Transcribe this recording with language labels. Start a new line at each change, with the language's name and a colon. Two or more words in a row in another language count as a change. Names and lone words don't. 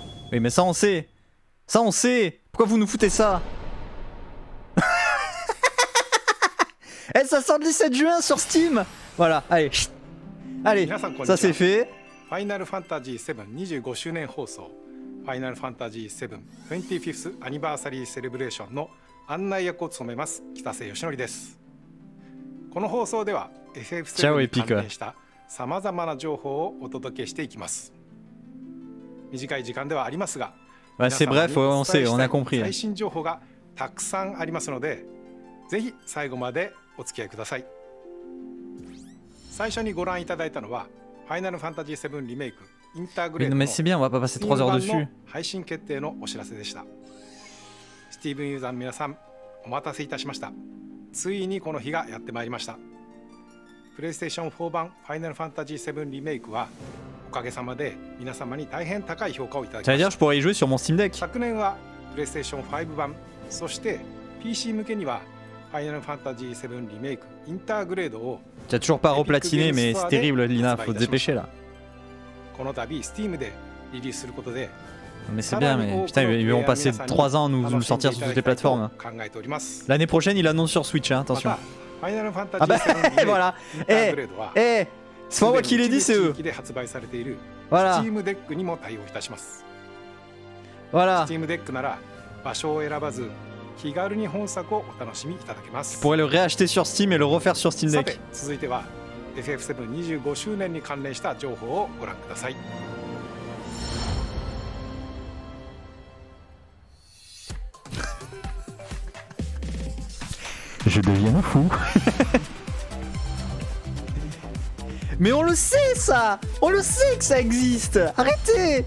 French: Oui, mais ça on sait. Ça on sait. Pourquoi vous nous foutez ça? Eh, ça sort le 17 juin sur Steam. Voilà, allez. Chut. Allez, ça c'est fait.
Japanese: Final Fantasy VII 25周年放送 Final Fantasy VII 25th Anniversary Celebration の案内役を務めます北瀬義則です。この放送では FF7 に関連したさまざまな情報をお届けしていきます。短い時間ではありますが、
French: Ouais, c'est bref, on sait, on a compris.
Japanese: 最新情報がたくさんありますので、ぜひ最後までお付き合いください。最初にご覧いただいたのはファイナルファンタジー7リメイクインターグレードの
French: Mais c'est bien, on va pas passer 3 heures
Japanese: 版
French: dessus.
Japanese: の配信決定のお知らせでした。スティーブンユーザーの皆さん、お待たせいたしました。ついにこの日がやってまいりました。プレイステーション4版ファイナルファンタジー7リメイクはおかげさまで皆様に大変高い評価をいただき
French: Ça
Japanese: ま
French: veut
Japanese: し
French: dire
Japanese: た。
French: je pourrais y jouer sur mon Steam Deck.
Japanese: 昨年はプレイステーション5版、そして PC 向けにはファイナルファンタジー7リメイクインターグレードを
French: Tu as toujours pas replatiné, mais c'est terrible, Lina, faut te dépêcher là.
Japanese: この度 Steam でリリースすることで
French: Mais c'est bien, mais putain, ils vont passer 3 ans à nous sortir sur toutes les plateformes. L'année prochaine, il annonce sur Switch, hein, attention. Ah bah voilà. C'est pas moi qui l'ai dit, c'est eux. Voilà. Voilà. Je pourrais le réacheter sur Steam et le refaire sur Steam Deck.
Japanese: FF7 25周年に関連した情報をご覧ください。
French: Je deviens fou. Mais on le sait ça. On le sait que ça existe. Arrêtez.